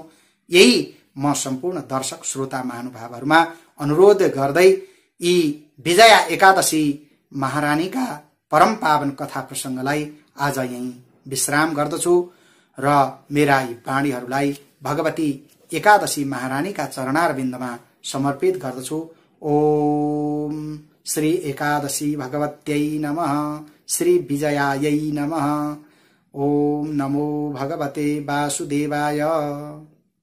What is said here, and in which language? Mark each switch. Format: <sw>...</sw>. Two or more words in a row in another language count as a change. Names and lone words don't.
<ne>यही म सम्पूर्ण दर्शक श्रोता महानुभावहरूमा अनुरोध गर्दै यी विजया एकादशी महारानीका परम पावन कथा प्रसंगलाई आज यही विश्राम गर्दछु र मेरा यी वाणीहरूलाई भगवती एकादशी महारानीका चरणारविन्दमा समर्पित गर्दछु।</ne> <sa>ओम श्री एकादशी भगवत्यै नमः, श्री विजयायै नमः। ओम नमो भगवते वासुदेवाय।</sa>